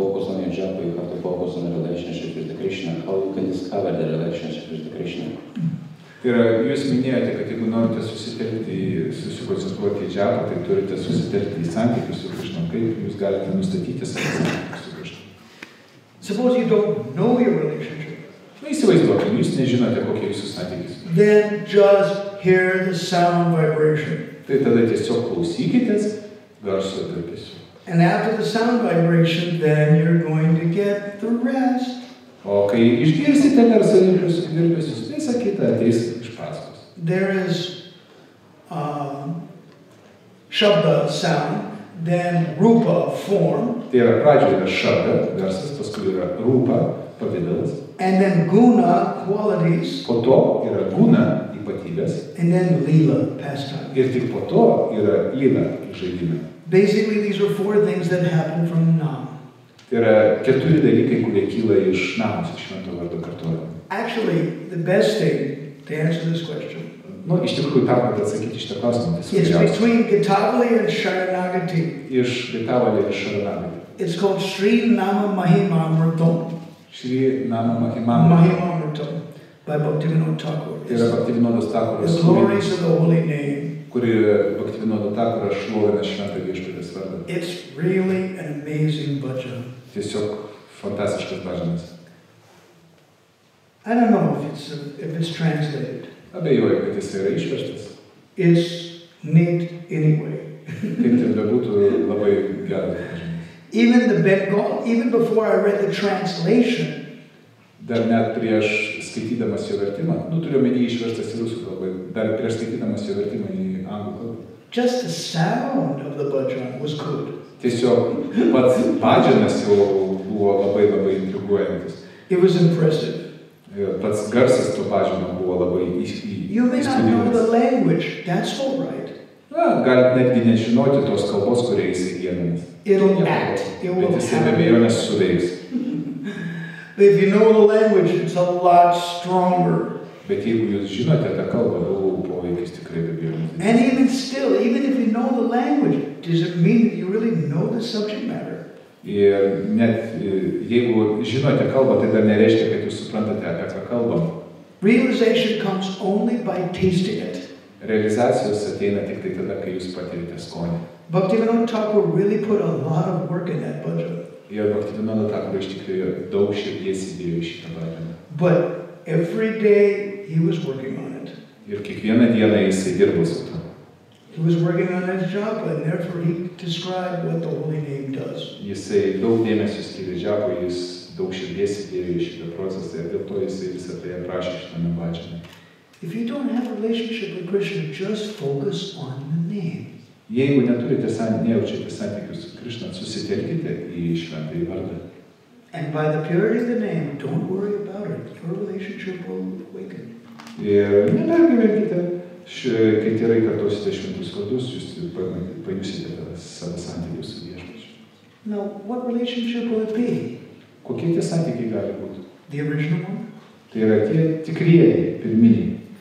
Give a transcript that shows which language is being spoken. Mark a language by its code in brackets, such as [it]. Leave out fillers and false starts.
[en] on your japa, you have to focus on the relationship with the Krishna. How you can discover the relationship with the Krishna? [lt] Tai yra, jūs minėjote, kad jeigu norite susikoncentruoti į džapą, tai turite susitelkti į santykius su Krishna. Kaip jūs galite nustatyti savo santykius su Krishna? [en] Suppose you don't know your relationship. [lt] Įsivaizduokime, jūs nežinote, kokie jūsų santykius. [en] Then just hear the sound vibration. [lt] Tai tada tiesiog klausykitės garso virpesių. [en] And after the sound vibration, then you're going to get the rest. [lt] O kai išgirsite garso virpesius, visa kita ateis iš paskos. [en] There is shabda sound, then rupa form. [lt] Tai yra pradžioje yra shabda garsas, paskui yra rupa pavidalas. [en] And then guna qualities. [lt] Po to yra guna ypatybės. [en] And then lila pastime. [lt] Ir tik po to yra lila žaidimai. [en] Basically, these are 4 things that happen from nam. [lt] Tai yra 4 dalykai, kurie kyla iš namos, iš švento vardo kartojimo. [en] Actually, the best thing to answer this question. [lt] Iš tikrųjų, tam, kad atsakyti šitą klausimą, tai [en] it's between Gitavali and Sharanagati. [lt] Iš Gitavali ir Sharanagati. [en] It's called Sri Nama Mahimamritam. [lt] Shri Nama Mahimamritam [en] by Bhaktivinoda Thakur. [lt] Tai yra Bhaktivinodas Thakuras. [en] The glories of the holy name. [lt] Kuri Bhaktivinoda Thakuras šlovina šventą viešpatės vardą. [en] It's really an amazing bhajan. [lt] Tiesiog fantastiškas bhajanas. [en] I don't know if it's translated. [lt] Abejoju, kad jis yra išverstas. [en] It's neat anyway. [lt] Kaip ten bebūtų, labai geras bhajanas. [en] Even before I read the translation. [lt] Dar net prieš skaitydamas jo vertimą, turiu omeny išverstas į rusų kalbą, dar prieš skaitydamas jo vertimą į anglų kalbą. [en] Just the sound of the bhajan was good. [lt] Tiesiog pats bhajanas jau buvo labai intriguojantis. [en] It was impressive. [lt] Pats garsas to bhajano buvo labai įspūdingas. [en] You may not know the language, that's all right. [lt] Galit netgi nežinoti tos kalbos, kuria jisai giedamas. [en] It'll act. It will [lt] bet jisai be abejonės suveiks. [en] If you know the language, it's a lot stronger. [lt] Bet jeigu jūs žinote tą kalbą, poveikis tikrai be abejonės. [en] And even still, even if you know the language, does it mean that you really know the subject matter? [lt] Ir net jeigu žinote kalbą, tai dar nereiškia, kad jūs suprantate, apie ką kalbam. [en] Realization comes only by tasting it. [lt] Realizacijos ateina tik tai tada, kai jūs patirite skonį. [en] Bhaktivinoda Thakur really put a lot of work in that bhajan. [lt] Ir Bhaktivinoda Thakur iš tikrųjų daug širdies įdėjo į šitą bhajaną. [en] But every day he was working on it. [lt] Ir kiekvieną dieną jisai dirbo su tuo. [en] He was working on his japa, and therefore he described what the holy name does. [lt] Jisai daug dėmesio skyrė džapui, jis daug širdies įdėjo į šitą procesą ir dėl to jisai visą tai aprašė šitame bhajaname. [en] If you don't have a relationship with Krishna, just focus on the name. [lt] Jeigu nejaučiate santykius su Krishna, susitelkite į šventąjį vardą. [en] And by the purity of the name, don't worry about it. Your relationship will awaken. [lt] Ir nepergyvenkite, kai tyrai kartosite šventus vardus, jūs pajusite savo santykius su viešpačiu. [en] Now, what relationship will it be? [lt] Kokie tie santykiai gali būti? [en] The original one? [lt] Tai yra tie tikrieji, pirminiai.